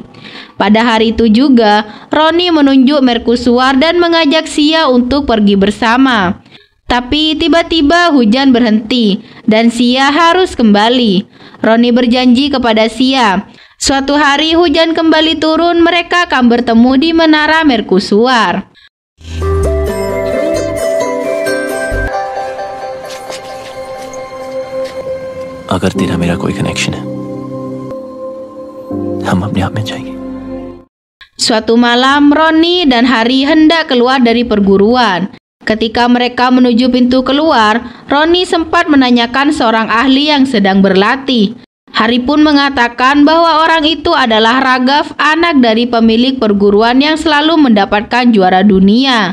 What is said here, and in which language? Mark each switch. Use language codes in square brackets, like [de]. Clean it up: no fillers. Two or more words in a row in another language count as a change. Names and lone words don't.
[id] Pada hari itu juga, Roni menunjuk mercusuar dan mengajak Sia untuk pergi bersama. Tapi tiba-tiba hujan berhenti dan Sia harus kembali. Roni berjanji kepada Sia, suatu hari hujan kembali turun, mereka akan bertemu di menara mercusuar. [hi] अगर तेरा मेरा कोई कनेक्शन है, हम अपने आप में जाएंगे. [id] Suatu malam, Roni dan Hari hendak keluar dari perguruan. Ketika mereka menuju pintu keluar, Roni sempat menanyakan seorang ahli yang sedang berlatih. Hari pun mengatakan bahwa orang itu adalah Raghav, anak dari pemilik perguruan yang selalu mendapatkan juara dunia.